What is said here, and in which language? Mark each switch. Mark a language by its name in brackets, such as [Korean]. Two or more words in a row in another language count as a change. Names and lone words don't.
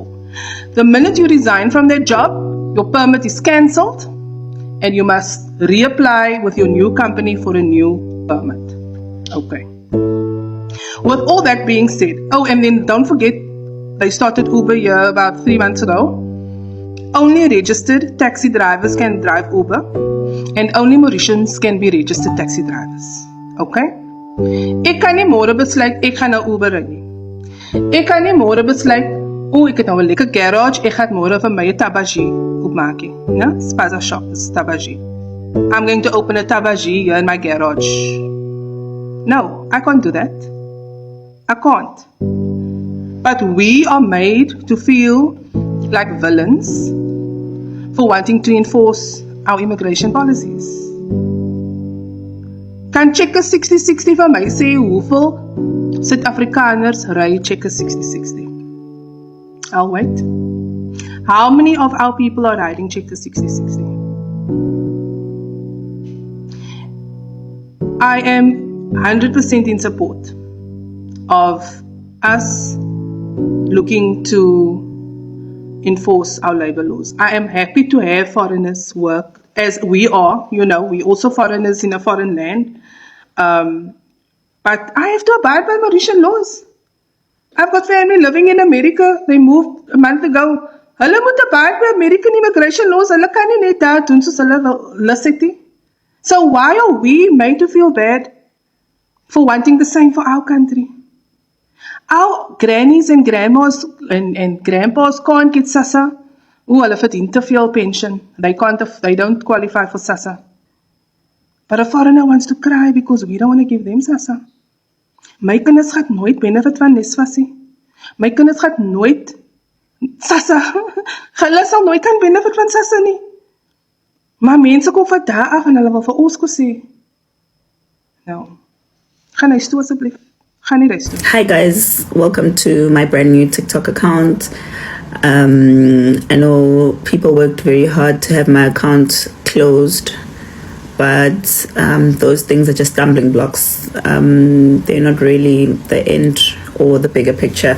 [English] The minute you resign from that job, your permit is cancelled and you must reapply with your new company for a new permit. Okay. With all that being said, oh, and then don't forget, they started Uber here about 3 months ago. Only registered taxi drivers can drive Uber and only Mauritians can be registered taxi drivers. Okay? [Afrikaans] Ek kan nie môre besluit ek gaan nou Uber ry nie. Ek kan nie môre besluit, ek het nou 'n lekker garage, ek gaan môre vir my 'n tabagie oopmaak. Ja, spaza shop, tabagie. [English] I'm going to open a tabagie here in my garage. No, I can't do that. I can't. But we are made to feel like villains for wanting to enforce our immigration policies. [Afrikaans] Kan checker 6060 vir my sê hoeveel Suid-Afrikaners ry checker 6060? [English] I'll wait. How many of our people are riding checker 6060? I am 100% in support of us looking to enforce our labor laws. I am happy to have foreigners work as we are, we also foreigners in a foreign land. But I have to abide by Mauritian laws. I've got family living in America. They moved a month ago. [Afrikaans] Hulle moet [English] abide by American immigration laws. [Afrikaans] Hulle kan nie net daar doen soos hulle lus het nie. [English] So why are we made to feel bad for wanting the same for our country? Our grannies and grandmas and grandpas can't get SASSA. [Afrikaans] Hulle verdien te veel pension. [English] They don't qualify for SASSA. But a foreigner wants to cry because we don't want to give them SASSA. [Afrikaans] My kinders gaan nooit benefit van Nesvas nie. My kinders gaan nooit SASSA. Hulle sal nooit kan benefit van SASSA nie. Maar mense kom van daar af en hulle wil vir ons sê. Nou. Gaan huis toe asseblief. [English] Hi guys, welcome to my brand new TikTok account. I know people worked very hard to have my account closed, but those things are just stumbling blocks. They're not really the end or the bigger picture.